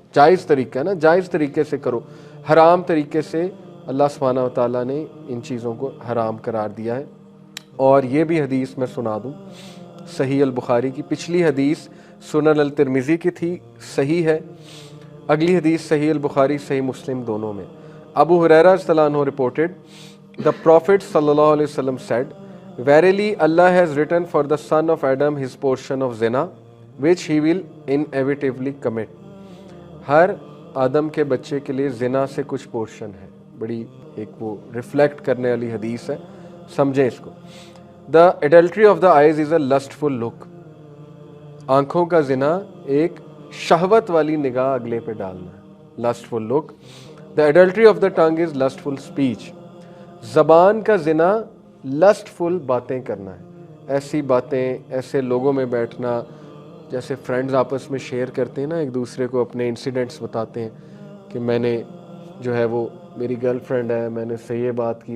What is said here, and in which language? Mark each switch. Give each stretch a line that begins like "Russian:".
Urdu: جائز طریقہ ہے نا، جائز طریقے سے کرو. حرام طریقے سے اللہ سبحانہ و تعالیٰ نے ان چیزوں کو حرام قرار دیا ہے. اور یہ بھی حدیث میں سنا دوں، صحیح البخاری کی. پچھلی حدیث سنن الترمذی کی تھی، صحیح ہے. اگلی حدیث صحیح البخاری صحیح مسلم دونوں میں.
English: ابو ہریرہ رضی اللہ عنہ reported, the Prophet sallallahu alaihi wasallam said, verily Allah has written for the son of Adam his portion of zina, which he will inevitably commit.
Urdu: ہر آدم کے بچے کے لیے زنا سے کچھ پورشن ہے. بڑی ایک وہ ریفلیکٹ کرنے والی حدیث ہے، سمجھیں اس کو.
English: The adultery of the eyes is a lustful look.
Urdu: آنکھوں کا زنا ایک شہوت والی نگاہ اگلے پہ ڈالنا ہے.
English: lustful look. The adultery of the tongue is lustful speech.
Urdu: زبان کا زنا lustful باتیں کرنا ہے. ایسی باتیں، ایسے لوگوں میں بیٹھنا جیسے فرینڈز آپس میں شیئر کرتے ہیں نا، ایک دوسرے کو اپنے انسیڈنٹس بتاتے ہیں کہ میں نے جو ہے وہ میری گرل فرینڈ ہے، میں نے سے یہ بات کی.